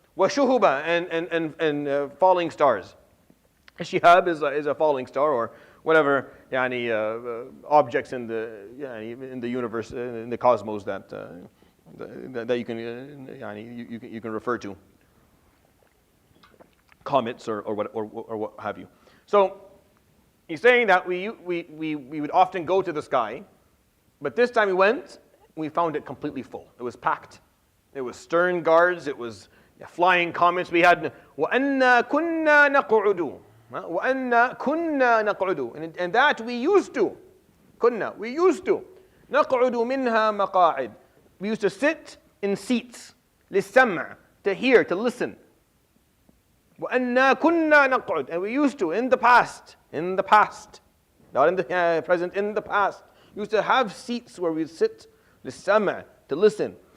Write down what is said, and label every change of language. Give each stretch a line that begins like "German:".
English: Washuhuba, and falling stars. Shihab is a falling star, or whatever objects in the universe, in the cosmos that you can refer to. Comets or what have you. So he's saying that we would often go to the sky, but this time we went, we found it completely full. It was packed. It was stern guards. It was flying comets. We had
Arabic: وَأَنَّا كُنَّا نَقْعُدُ. وَأَنَّا كُنَّا نَقْعُدُ.
English: And that we used to. We used to.
Arabic: نَقْعُدُ مِنْهَا مَقَاعِدُ.
English: We used to sit in seats,
Arabic: لِلسَّمْعِ,
English: to hear, to listen.
Arabic: وَأَنَّا كُنَّا نَقْعُدْ,
English: and we used to, in the past, not in the present, in the past, used to have seats where we sit, لِلسَّمْعِ, to listen.